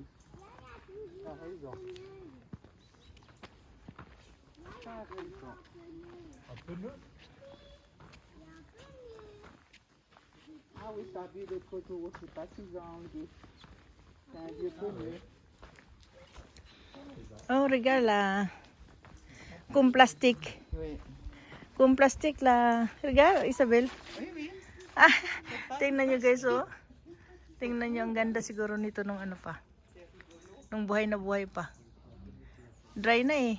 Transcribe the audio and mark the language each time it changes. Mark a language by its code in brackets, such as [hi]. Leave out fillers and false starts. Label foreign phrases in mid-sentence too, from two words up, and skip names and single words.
[fr] T'as raison. T'as raison. Un peu neutre. Ah oui, t'as vu le poteau, je sais pas s'ils ont enlevé. C'est un vieux pneu. [tl] Oh, regala. Kung plastic. [fr] Oui. [tl] Kung plastic la. Regala, Isabel. [fr] Oui, oui. [tl] Tingnan nyo guys oh. Tingnan nyo ang ganda siguro nito nung ano pa. Nung buhay na buhay pa. Dry na eh.